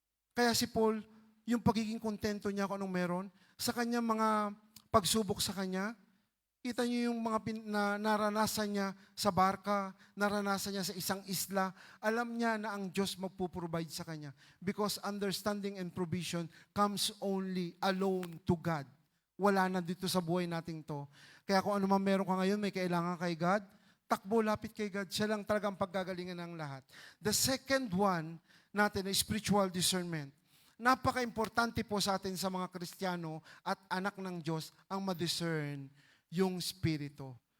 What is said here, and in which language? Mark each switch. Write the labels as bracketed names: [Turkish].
[Filipino] Kaya si Paul, yung pagiging kontento niya kung anong meron, sa kanyang mga pagsubok sa kanya, kita niyo yung mga naranasan niya sa barka, naranasan niya sa isang isla, alam niya na ang Diyos magpuprovide sa kanya. [English] Because understanding and provision comes only alone to God. [Filipino] Wala na dito sa buhay nating to. Kaya kung ano man meron ka ngayon, may kailangan kay God, takbo, lapit kay God. Siya lang talagang paggagalingan ng lahat. [English] The second one [Filipino] natin ay spiritual discernment. Napaka-importante po sa atin sa mga Kristiyano at anak ng Diyos ang ma-discern yung Espiritu.